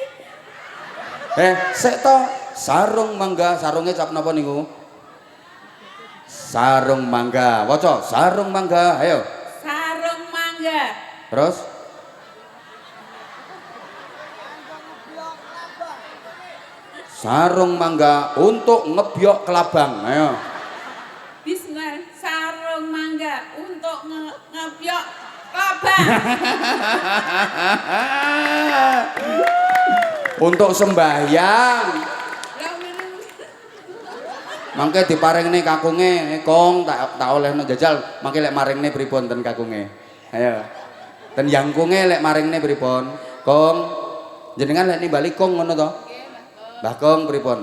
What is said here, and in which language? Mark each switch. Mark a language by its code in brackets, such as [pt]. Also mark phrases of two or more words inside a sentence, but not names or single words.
[jv] sik to sarung mangga sarunge cap napa niku sarung mangga waca sarung mangga ayo Sarung mangga. Terus sarung mangga untuk ngebyok kelabang. Ayo. Bismillah, sarung mangga untuk ngebyok kelabang. [id] Untuk sembahyang. [jv] Mangke diparingne kakunge, Kong tak olehno jajal. Mangke lek maringne pripun ten kakunge? Ayo. Ten yangkunge lek maringne pripun? Kong, jenengan lek nimbali Kong ngono to? Mbah Kong pripun?